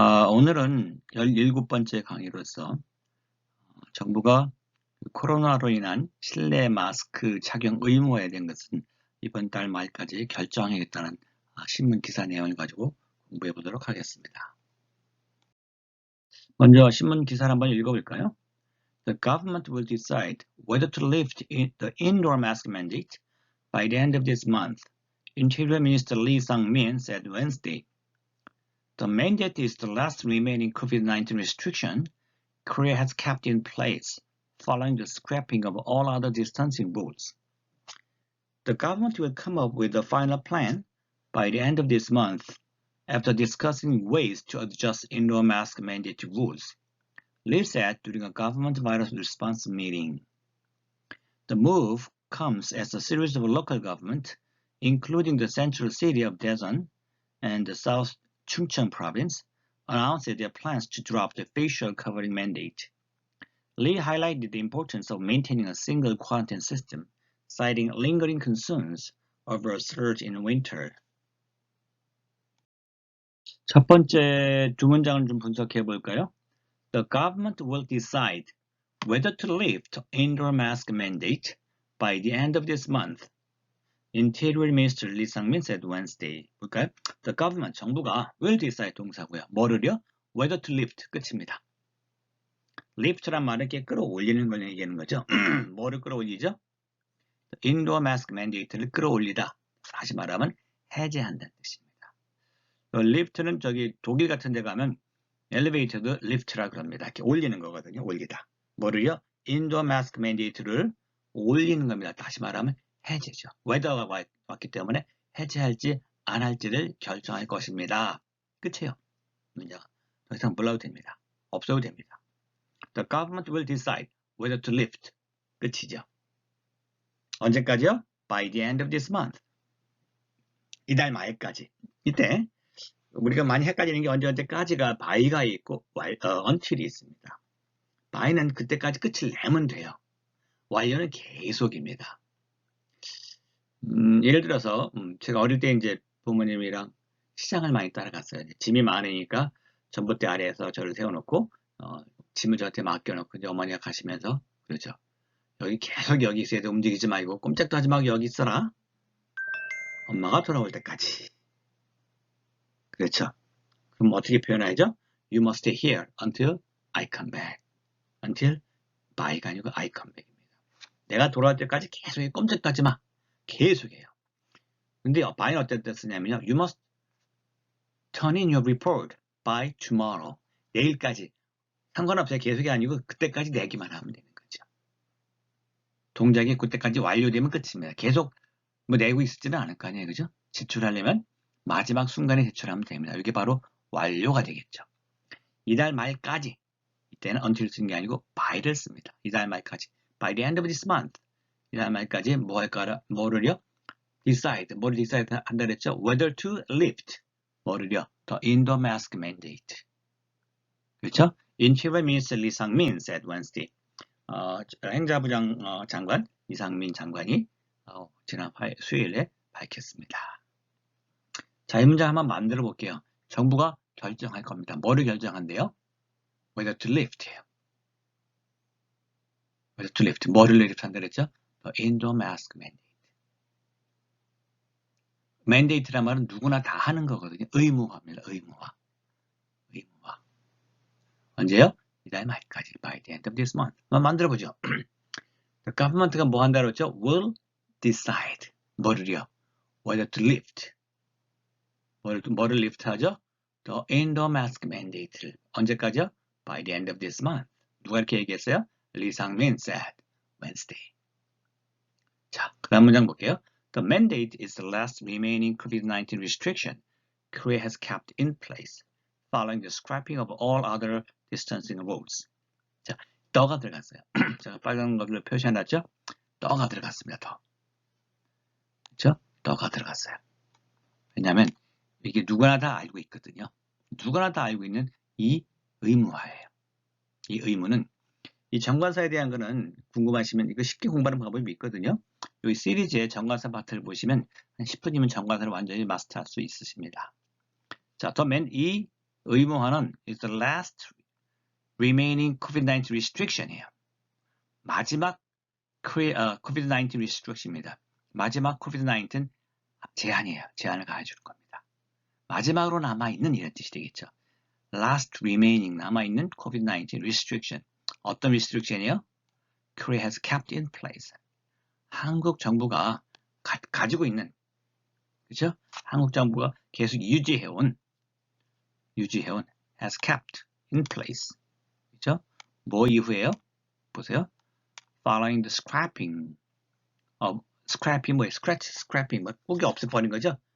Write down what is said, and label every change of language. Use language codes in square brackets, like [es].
[ko] 오늘은 17번째 강의로서 정부가 코로나로 인한 실내 마스크 착용 의무화에 대한 것은 이번 달 말까지 결정하겠다는 신문 기사 내용을 가지고 공부해 보도록 하겠습니다. 먼저 신문 기사를 한번 읽어볼까요? [en] The government will decide whether to lift the indoor mask mandate by the end of this month, Interior Minister Lee Sang-min said Wednesday. The mandate is the last remaining COVID-19 restriction Korea has kept in place following the scrapping of all other distancing rules. The government will come up with a final plan by the end of this month after discussing ways to adjust indoor mask mandate rules, Lee said during a government virus response meeting. The move comes as a series of local governments, including the central city of Daejeon and the South Chungcheong province, announced their plans to drop the facial covering mandate. Lee highlighted the importance of maintaining a single quarantine system, citing lingering concerns over a surge in winter. [ko] 첫 번째 두 문장을 좀 분석해 볼까요? [en] The government will decide whether to lift indoor mask mandate by the end of this month. Interior Minister Lee Sang-min said Wednesday. [ko] 볼까요? [en] The government, [ko] 정부가 [en] will decide [ko] 동사고요. [en] 뭐를요? Whether to lift, [ko] 끝입니다. lift란 말은 이렇게 끌어올리는 걸 얘기하는 거죠. 뭐를 끌어올리죠? [en] Indoor mask mandate를 [ko] 끌어올리다. 다시 말하면 해제한다는 뜻입니다. lift는 저기 독일 같은 데 가면 엘리베이터도 lift라 그럽니다. 이렇게 올리는 거거든요. 올리다. 뭐를요? [en] Indoor mask mandate [ko] 를 올리는 겁니다. 다시 말하면 해제죠. weather가 왔기 때문에 해제할지 안 할지를 결정할 것입니다. 끝이에요. 문제가 더 이상 몰라도 됩니다. 없어도 됩니다. [en] The government will decide whether to lift. [ko] 끝이죠. 언제까지요? [en] By the end of this month. [ko] 이달 말까지. 이때 우리가 많이 헷갈리는 게 언제까지가 by가 있고 until이 있습니다. by는 그때까지 끝을 내면 돼요. 완료는 계속입니다. 예를 들어서 제가 어릴 때 이제 부모님이랑 시장을 많이 따라갔어요. 짐이 많으니까 전봇대 아래에서 저를 세워놓고 짐을 저한테 맡겨놓고 이제 어머니가 가시면서 그러죠. 계속 여기 있어야 돼. 움직이지 말고 꼼짝도 하지 말고 여기 있어라. 엄마가 돌아올 때까지. 그렇죠. 그럼 어떻게 표현하죠? [en] You must stay here until I come back. until by가 아니고 I come back입니다. [ko] 내가 돌아올 때까지 계속 꼼짝도 하지 마. 계속해요. 근데 by는 어떤 때 쓰냐면요. [en] You must turn in your report by tomorrow. [ko] 내일까지. 상관없어요. 계속이 아니고 그때까지 내기만 하면 되는 거죠. 동작이 그때까지 완료되면 끝입니다. 계속 뭐 내고 있지는 않을 거 아니에요. 그죠? 제출하려면 마지막 순간에 제출하면 됩니다. 이게 바로 완료가 되겠죠. 이달 말까지. 이때는 until 쓰는 게 아니고 by를 씁니다. 이달 말까지. [en] By the end of this month. [ko] 이달 말까지 뭐를요? decide. 뭐를 decide 한다 그랬죠? [en] Whether to lift. [ko] 뭐를요? [en] The indoor mask mandate. [ko] 그렇죠? [en] Interior Minister Lee Sang-min said Wednesday. [ko] 행자부 장관 이상민 장관이 지난 수요일에 밝혔습니다. 자, 이 문장 한번 만들어 볼게요. 정부가 결정할 겁니다. 뭐를 결정한대요? [en] Whether to lift예요. Whether to lift. [ko] 뭐를 lift 한다 그랬죠? [en] The indoor mask mandate. [ko] mandate란 말은 누구나 다 하는 거거든요. 의무화입니다. 의무화. 언제요? 이달 말까지. [en] By the end of this month. [ko] 한번 만들어보죠. The government가 뭐 한다고 했죠? [en] Will decide. [ko] 뭐를요? [en] Whether to lift. [ko] 뭐를 [en] lift 하죠? The indoor mask mandate를. [ko] 언제까지요? [en] By the end of this month. [ko] 누가 이렇게 얘기했어요? [en] Lee Sang-min said Wednesday. [ko] 자, 그 다음 문장 볼게요. [en] The mandate is the last remaining COVID-19 restriction Korea has kept in place following the scrapping of all other distancing rules. [ko] 자, 더가 들어갔어요. 제가 빨간 걸로 표시해놨죠? 더가 들어갔습니다. 더. 그렇죠? 더가 들어갔어요. 왜냐하면 이게 누구나 다 알고 있거든요. 누구나 다 알고 있는 이 의무화예요. 이 의무는 이 정관사에 대한 거는 궁금하시면 이거 쉽게 공부하는 방법이 있거든요. 이 시리즈의 정관사 파트를 보시면 한 10분이면 정관사를 완전히 마스터할 수 있으십니다. 자, 더맨 이 의무화는 [en] is the last remaining COVID-19 restriction이에요. [ko] 마지막 COVID-19 restriction입니다. 마지막 COVID-19 제한이에요. 제한을 가해주는 겁니다. 마지막으로 남아있는 이런 뜻이 되겠죠. [en] last remaining [ko] 남아있는 [en] COVID-19 restriction. [ko] 어떤 restriction이에요? [en] Korea has kept in place. [ko] 한국 정부가 가지고 있는, 그죠? 한국 정부가 계속 유지해온 [en] has kept in place. [ko] 그죠? 뭐 이후에요? 보세요. [en] Following the scrapping [ko] 뭐예요? scrapping, 뭐 꼭이 없애버린 거죠?